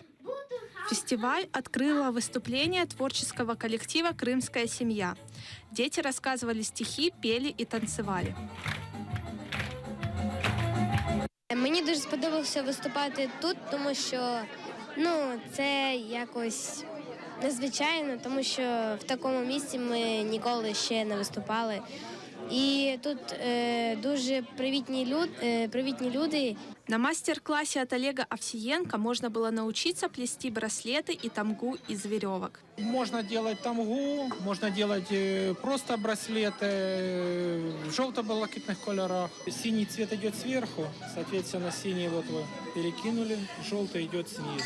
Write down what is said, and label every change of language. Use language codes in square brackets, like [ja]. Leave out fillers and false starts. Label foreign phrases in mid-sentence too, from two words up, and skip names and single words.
[ru] Фестиваль открыло выступление творческого коллектива «Крымская семья». Дети рассказывали стихи, пели и танцевали. [uk] Мені дуже сподобалося виступати тут, тому що це якось незвичайно, тому що в такому місці ми ніколи ще не виступали. І тут дуже привітні люди. [ru] На мастер-классе от Олега Овсиенко можно было научиться плести браслеты и тамгу из веревок. Можно делать тамгу, можно делать просто браслеты в желто-блакитных колерах. Синий цвет идет сверху, соответственно, синий вот вы перекинули, желтый идет снизу.